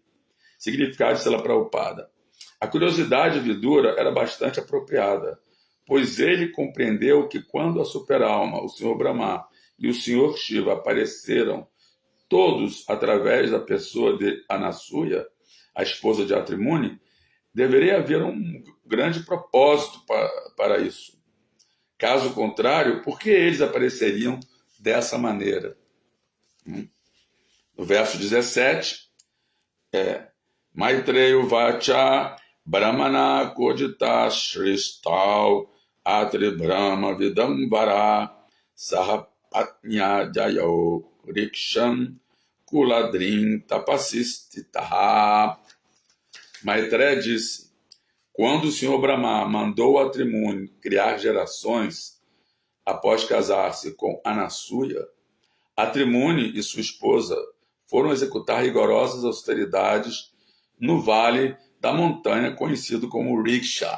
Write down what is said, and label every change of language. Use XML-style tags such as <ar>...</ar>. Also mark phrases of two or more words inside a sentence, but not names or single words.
<pt>Significado de Srila Prabhupada: a curiosidade de Vidura era bastante apropriada, pois ele compreendeu que quando a superalma, o Senhor Brahma e o Senhor Shiva apareceram, todos através da pessoa de Anasuya, a esposa de Atri Muni, deveria haver um grande propósito para isso. Caso contrário, por que eles apareceriam dessa maneira? No verso 17,</pt> <sa>मैत्रेय उवाच ब्रह्मणा चोदितः सृष्टौ अत्रिः ब्रह्मविदां वरः सह पत्न्या ययौ ऋक्षं कुलाद्रिं तपसि स्थितः.</sa> <pt>Maitreya disse: quando o Senhor Brahma mandou Atri Muni criar gerações após casar-se com Anasuya, Atri Muni e sua esposa foram executar rigorosas austeridades no vale da montanha conhecido como Riksha.</pt>